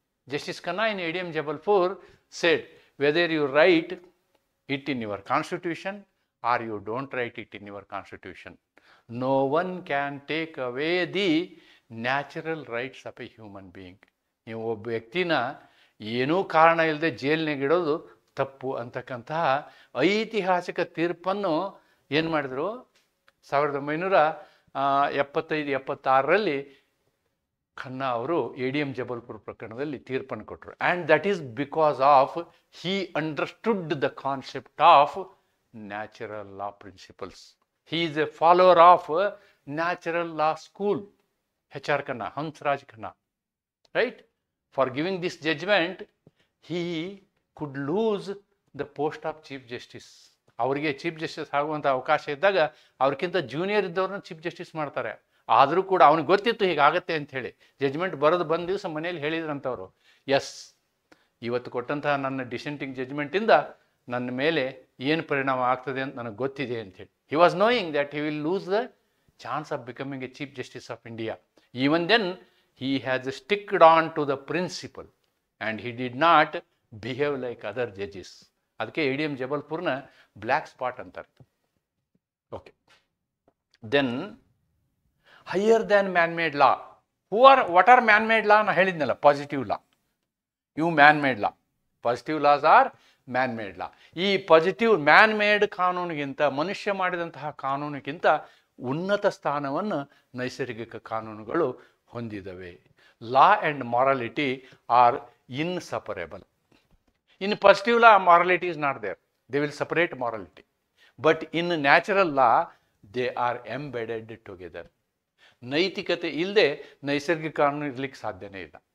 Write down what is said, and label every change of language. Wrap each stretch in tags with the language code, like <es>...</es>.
<en>Justice Khanna in ADM Jabalpur said, whether you write it in your constitution or you don't write it in your constitution, no one can take away the natural rights of a human being.</en> <kn>ನೀವು ಒಬ್ಬ ವ್ಯಕ್ತಿನ ಏನೂ ಕಾರಣ ಇಲ್ಲದೆ ಜೈಲಿನಾಗಿಡೋದು ತಪ್ಪು ಅಂತಕ್ಕಂತಹ ಐತಿಹಾಸಿಕ ತೀರ್ಪನ್ನು ಏನು ಮಾಡಿದ್ರು? 1975-76ರಲ್ಲಿ ಖನ್ನಾ ಅವರು ADM ಜಬಲ್ಪುರ್ ಪ್ರಕರಣದಲ್ಲಿ ತೀರ್ಪನ್ನು ಕೊಟ್ಟರು.</kn> <en>And that is because of he understood the concept of natural law principles. He is a follower of natural law school.</en> <kn>HR Khanna, Hansraj Khanna, right?</kn> <en>For giving this judgement he could lose the post of chief justice.</en> <kn>ಅವರಿಗೆ chief justice ಆಗುವಂಥ ಅವಕಾಶ ಇದ್ದಾಗ ಅವ್ರಿಗಿಂತ junior ಇದ್ದವ್ರನ್ನ chief justice ಮಾಡ್ತಾರೆ. ಆದರೂ ಕೂಡ ಅವ್ನಿಗೆ ಗೊತ್ತಿತ್ತು ಹೀಗಾಗತ್ತೆ ಅಂಥೇಳಿ. ಜಡ್ಜ್ಮೆಂಟ್ ಬಂದು ದಿವಸ ಮನೇಲಿ ಹೇಳಿದ್ರಂಥವ್ರು, ಎಸ್, ಇವತ್ತು ಕೊಟ್ಟಂತಹ ನನ್ನ ಡಿಸೆಂಟಿಂಗ್ ಜಡ್ಜ್ಮೆಂಟಿಂದ ನನ್ನ ಮೇಲೆ ಏನು ಪರಿಣಾಮ ಆಗ್ತದೆ ಅಂತ ನನಗೆ ಗೊತ್ತಿದೆ ಅಂಥೇಳಿ.</kn> <en>He was knowing that he will lose the chance of becoming a chief justice of India. Even then he has sticked on to the principle and he did not behave like other judges.</en> <kn>ಅದಕ್ಕೆ ADM ಜಬಲ್ಪುರ್ನ black spot ಅಂತಾರೆ.</kn> <en>Okay, then higher than man made law. What are man made law?</en> <kn>ನಾ ಹೇಳಿದ್ನಲ್ಲ,</kn> <en>Positive law. ಇವು man made law. Positive laws are man made law.</en> <kn>ಈ positive man made ಕಾನೂನಿಗಿಂತ, ಮನುಷ್ಯ ಮಾಡಿದಂತಹ ಕಾನೂನಿಗಿಂತ ಉನ್ನತ ಸ್ಥಾನವನ್ನು ನೈಸರ್ಗಿಕ ಕಾನೂನುಗಳು ಹೊಂದಿದವೆ.</kn> <en>Law and morality are inseparable. In positive law, morality is not there. They will separate morality. But in natural law, they are embedded together.</en> <kn>ನೈತಿಕತೆ ಇಲ್ಲದೆ ನೈಸರ್ಗಿಕ ಕಾನೂನು ಇರ್ಲಿಕ್ಕೆ ಸಾಧ್ಯನೇ ಇಲ್ಲ.</kn>